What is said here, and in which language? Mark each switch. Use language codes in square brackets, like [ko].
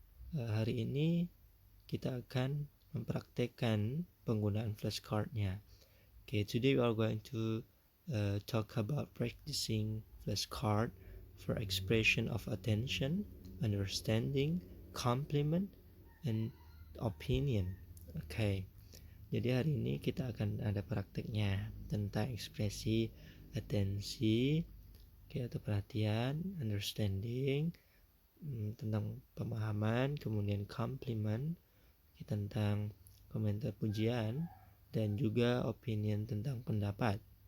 [id] Hari ini kita akan mempraktekkan penggunaan flashcardnya. [en] Today we are going to talk about practicing flashcard for expression of attention, understanding, compliment, and opinion. [id] Jadi hari ini kita akan ada prakteknya tentang ekspresi atensi, atau perhatian, understanding, tentang pemahaman, kemudian compliment, tentang komentar pujian, dan juga opinion tentang pendapat.